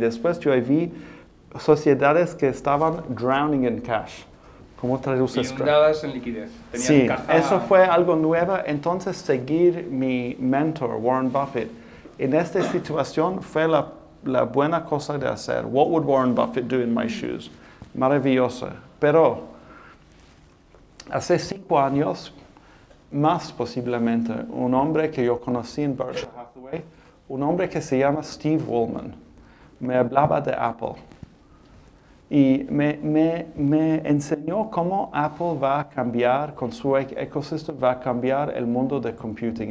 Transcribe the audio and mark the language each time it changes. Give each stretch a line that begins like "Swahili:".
Spanish: Y después yo vi sociedades que estaban
English: drowning in cash.
Spanish: ¿Cómo traduces? Inundadas en liquidez. Tenían Sí, caja. eso fue algo nuevo. Entonces, seguir mi mentor, Warren Buffett, en esta situación fue la buena cosa de hacer.
English: What would Warren Buffett do in my shoes?
Spanish: Maravillosa. Pero, hace 5 años, más posiblemente, un hombre que yo conocí en Berkshire Hathaway, un hombre que se llama Steve Woolman, me hablaba de Apple. Y me enseñó cómo Apple va a cambiar, con su ecosistema, va a cambiar el mundo de computing.